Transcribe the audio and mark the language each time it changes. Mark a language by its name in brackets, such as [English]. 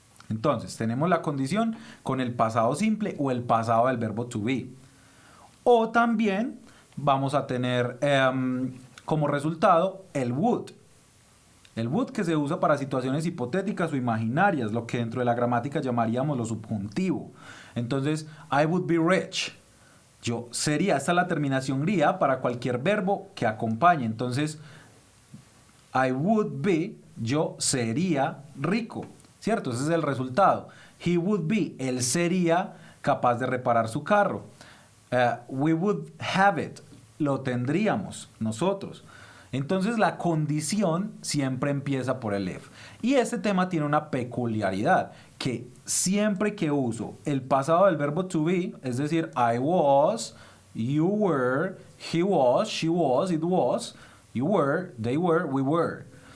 [Spanish] Entonces, tenemos la condición con el pasado simple o el pasado del verbo to be. O también vamos a tener como resultado el would. El would, que se usa para situaciones hipotéticas o imaginarias, lo que dentro de la gramática llamaríamos lo subjuntivo. [English] Entonces, I would be rich. [Spanish] Yo sería, esta es la terminación griega para cualquier verbo que acompañe. Entonces, [English] I would be, [Spanish] yo sería rico, ¿cierto? Ese es el resultado. [English] He would be, [Spanish] él sería capaz de reparar su carro. [English] We would have it, [Spanish] lo tendríamos nosotros. Entonces la condición siempre empieza por el if. Y este tema tiene una peculiaridad, que siempre que uso el pasado del verbo to be, es decir, [English] I was, you were, he was, she was, it was, you were, they were, we were.